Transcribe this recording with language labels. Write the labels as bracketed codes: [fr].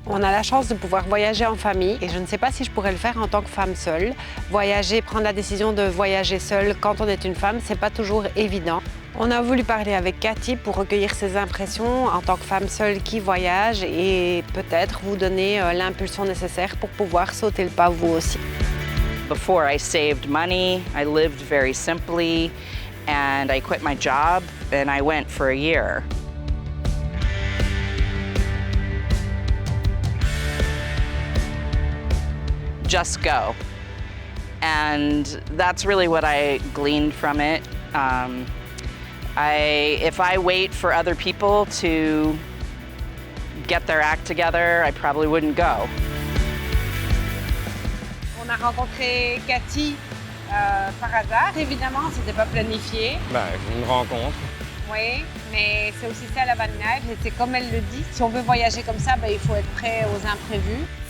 [fr] On a la chance de pouvoir voyager en famille et je ne sais pas si je pourrais le faire en tant que femme seule. Voyager, prendre la décision de voyager seule quand on est une femme, c'est pas toujours évident. On a voulu parler avec Cathie pour recueillir ses impressions en tant que femme seule qui voyage et peut-être vous donner l'impulsion nécessaire pour pouvoir sauter le pas vous aussi. [en] Before I saved money, I lived very simply, and I quit my job and I went for a year. Just go. And that's really what I gleaned from it. If I wait for other people to get their act together, I probably wouldn't go. [fr] On a rencontré Cathie par hasard, évidemment, c'était pas planifié. Une rencontre. Oui, mais c'est aussi ça la voyage, et c'est comme elle le dit, si on veut voyager comme ça, il faut être prêt aux imprévus.